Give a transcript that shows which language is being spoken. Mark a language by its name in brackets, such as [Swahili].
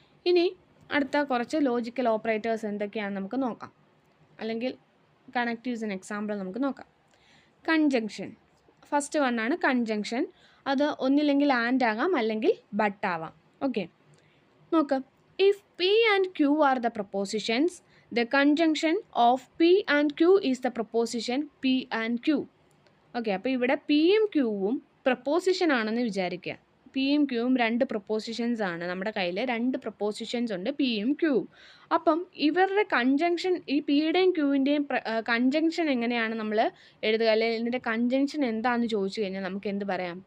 [Malayalam] ഇനി അടുത്ത കുറച്ച് ലോജിക്കൽ ഓപ്പറേറ്റേഴ്സ് എന്തൊക്കെയാണെന്ന് നമുക്ക് നോക്കാം, അല്ലെങ്കിൽ കണക്റ്റീവ്സിന് എക്സാമ്പിൾ നമുക്ക് നോക്കാം. Conjunction, first വണ്ണാണ് conjunction. അത് ഒന്നില്ലെങ്കിൽ ആൻഡ് ആകാം, അല്ലെങ്കിൽ ബട്ട് ആവാം. ഓക്കെ, നോക്ക്. [English] If P and Q are the propositions, the conjunction of P and Q is the proposition P and Q. [Malayalam] Okay, അപ്പോൾ ഇവിടെ പിയും ക്യൂവും പ്രപ്പോസിഷൻ ആണെന്ന് വിചാരിക്കുക. പിയും ക്യൂവും രണ്ട് പ്രപ്പോസിഷൻസ് ആണ്. നമ്മുടെ കയ്യിൽ രണ്ട് പ്രപ്പോസിഷൻസ് ഉണ്ട്, പിയും ക്യൂവും. അപ്പം ഇവരുടെ കൺജങ്ഷൻ, ഈ പിയുടെയും ക്യൂവിൻ്റെയും കൺജങ്ഷൻ എങ്ങനെയാണ് നമ്മൾ എഴുതുക, അല്ലെങ്കിൽ ഇതിൻ്റെ കൺജങ്ഷൻ എന്താണെന്ന് ചോദിച്ചു കഴിഞ്ഞാൽ നമുക്ക് എന്ത് പറയാം?